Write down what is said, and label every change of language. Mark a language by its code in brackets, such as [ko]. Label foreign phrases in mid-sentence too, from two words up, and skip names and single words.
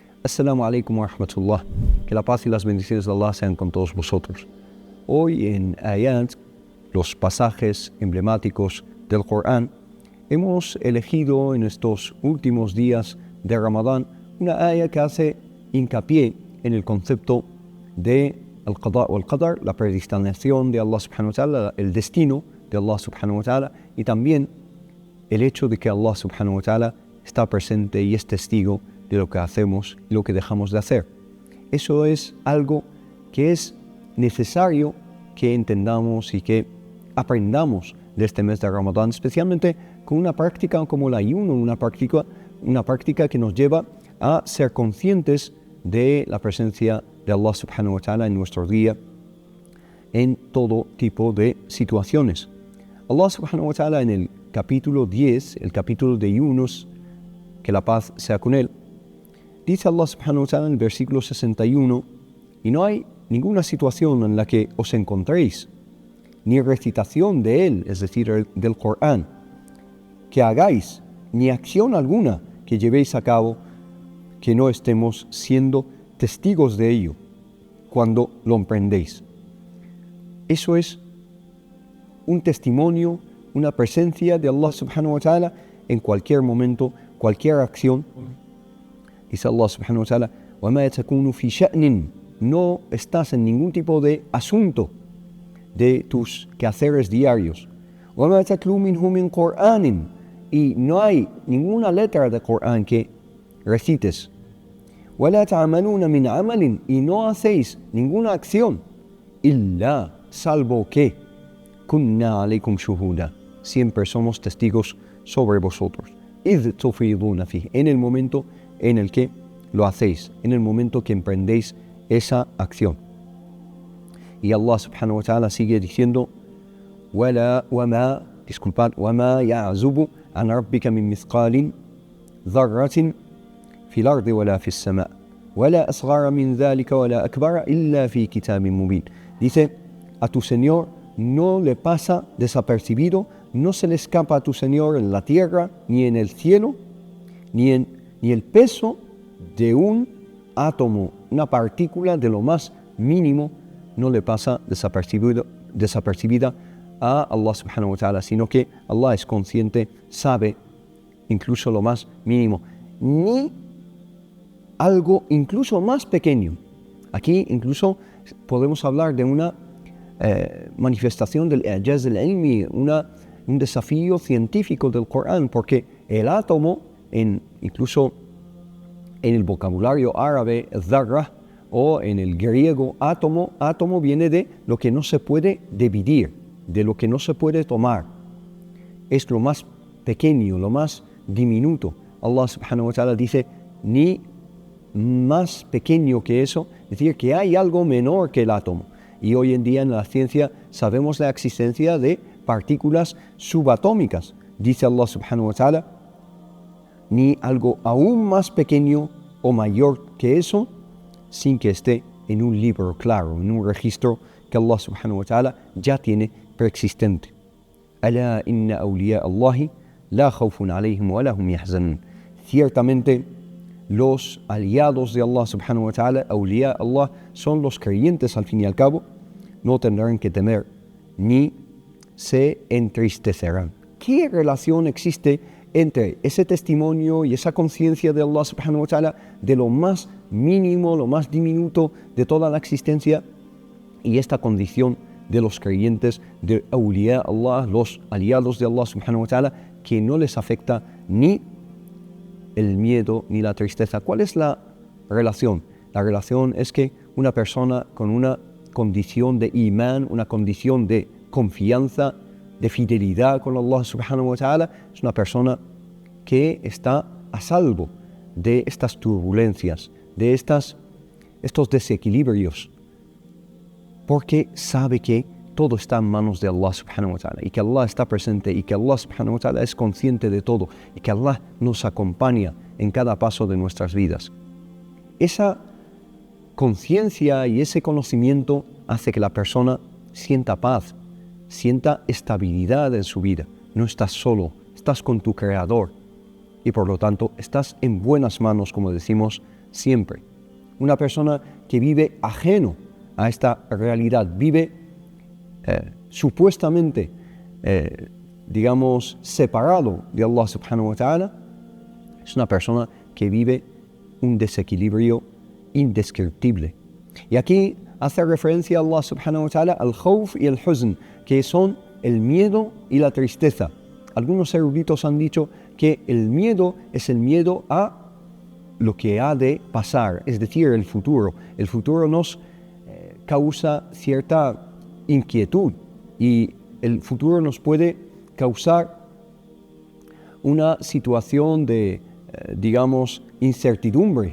[ar] السلام عليكم ورحمة الله. [es] Que la paz y las bendiciones de Allah sean con todos vosotros. Hoy en Ayat, los pasajes emblemáticos del Corán, hemos elegido en estos últimos días de Ramadán una ayat que hace hincapié en el concepto de al-qada o al-qadar, la predestinación de [ar] الله سبحانه وتعالى, [es] el destino de [ar] الله سبحانه وتعالى, [es] y también el hecho de que [ar] الله سبحانه وتعالى [es] está presente y es testigo de lo que hacemos y lo que dejamos de hacer. Eso es algo que es necesario que entendamos y que aprendamos de este mes de Ramadán, especialmente con una práctica como el ayuno, una práctica que nos lleva a ser conscientes de la presencia de [ar] الله سبحانه وتعالى [es] en nuestro día, en todo tipo de situaciones. [ar] الله سبحانه وتعالى [es] en el capítulo 10, el capítulo de Yunus, que la paz sea con él, dice [ar] الله سبحانه وتعالى [es] en el versículo 61, y no hay ninguna situación en la que os encontréis, ni recitación de él, es decir, del Corán, que hagáis, ni acción alguna que llevéis a cabo, que no estemos siendo testigos de ello cuando lo emprendéis. Eso es un testimonio, una presencia de [ar] الله سبحانه وتعالى [es] en cualquier momento, cualquier acción. [ar] Dice الله سبحانه وتعالى, وَمَا تَكُونُ فِي شَأْنٍ, [es] no estás en ningún tipo de asunto de tus quehaceres diarios. [ar] وَمَا تَتْلُو مِنْهُ مِنْ قُرْآنٍ, [es] y no hay ninguna letra de Corán que recites. [ar] وَلَا تَعْمَلُونَ مِنْ عَمَلٍ, [es] y no hacéis ninguna acción. [ar] إِلَّا, [es] salvo que [ar] كُنَّا عَلَيْكُمْ شُهُودًا, [es] siempre somos testigos sobre vosotros. [ar] إِذْ تُفِيضُونَ فِيهِ, [es] en el momento en el que lo hacéis, en el momento que emprendéis esa acción. Y [ar] الله سبحانه وتعالى [es] sigue diciendo, [ar] وَمَا يَعْزُبُ عَنْ رَبِّكَ مِنْ مِثْقَالٍ ذَرَّةٍ فِي الْأَرْضِ وَلَا فِي السَّمَاءِ وَلَا أَصْغَرَ مِنْ ذَلِكَ وَلَا أَكْبَرَ إِلَّا فِي كِتَابٍ مُبِينٍ. [es] Dice, a tu Señor no le pasa desapercibido, no se le escapa a tu Señor en la tierra, ni en el cielo, ni el peso de un átomo, una partícula de lo más mínimo, no le pasa desapercibida a [ar] الله سبحانه وتعالى, [es] sino que Allah es consciente, sabe incluso lo más mínimo, ni algo incluso más pequeño. Aquí incluso podemos hablar de una manifestación del [ar] الإعجاز العلمي, [es] un desafío científico del Corán, porque el átomo, incluso en el vocabulario árabe, dharra, o en el griego, átomo viene de lo que no se puede dividir, de lo que no se puede tomar. Es lo más pequeño, lo más diminuto. [ar] الله سبحانه وتعالى [es] dice, ni más pequeño que eso, es decir, que hay algo menor que el átomo. Y hoy en día en la ciencia sabemos la existencia de partículas subatómicas. Dice [ar] الله سبحانه وتعالى, [es] ni algo aún más pequeño o mayor que eso, sin que esté en un libro claro, en un registro que [ar] الله سبحانه وتعالى [es] ya tiene preexistente. [ar] ألا إن أولياء الله لا خوف عليهم ولا هم يحزنون. [es] Ciertamente los aliados de [ar] الله سبحانه وتعالى, أولياء الله, [es] son los creyentes al fin y al cabo, no tendrán que temer ni se entristecerán. ¿Qué relación existe entre ese testimonio y esa conciencia de [ar] الله سبحانه وتعالى [es] de lo más mínimo, lo más diminuto de toda la existencia, y esta condición de los creyentes, de [ar] أولياء الله, [es] los aliados de [ar] الله سبحانه وتعالى, [es] que no les afecta ni el miedo ni la tristeza? ¿Cuál es la relación? La relación es que una persona con una condición de imán, una condición de confianza, de fidelidad con [ar] الله سبحانه وتعالى, [es] es una persona que está a salvo de estas turbulencias, de estos desequilibrios, porque sabe que todo está en manos de [ar] الله سبحانه وتعالى, [es] y que Allah está presente, y que [ar] الله سبحانه وتعالى [es] es consciente de todo, y que Allah nos acompaña en cada paso de nuestras vidas. Esa conciencia y ese conocimiento hace que la persona sienta paz, sienta estabilidad en su vida. No estás solo, estás con tu Creador, y por lo tanto estás en buenas manos, como decimos, siempre. Una persona que vive ajeno a esta realidad, vive supuestamente, separado de [ar] الله سبحانه وتعالى, [es] es una persona que vive un desequilibrio indescriptible. Y aquí hace referencia a [ar] الله سبحانه وتعالى [es] al khawf y el huzn, que son el miedo y la tristeza. Algunos eruditos han dicho que el miedo es el miedo a lo que ha de pasar, es decir, el futuro. El futuro nos causa cierta inquietud y el futuro nos puede causar una situación de, incertidumbre.